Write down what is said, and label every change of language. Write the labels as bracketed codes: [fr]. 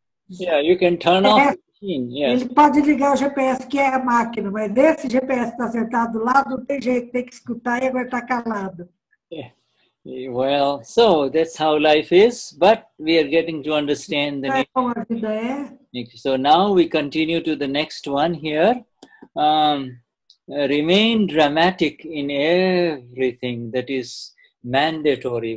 [en] Yeah, you can turn off the machine. Yes. [pt] Ele pode ligar o GPS, que é a máquina, mas esse GPS está sentado do lado, não tem jeito, tem que escutar e aguentar calado. [en] Yeah. Well, so that's how life is, but we are getting to understand the [pt] Como a vida é. [en] So now we continue to the next one here. Remain dramatic in everything that is mandatory.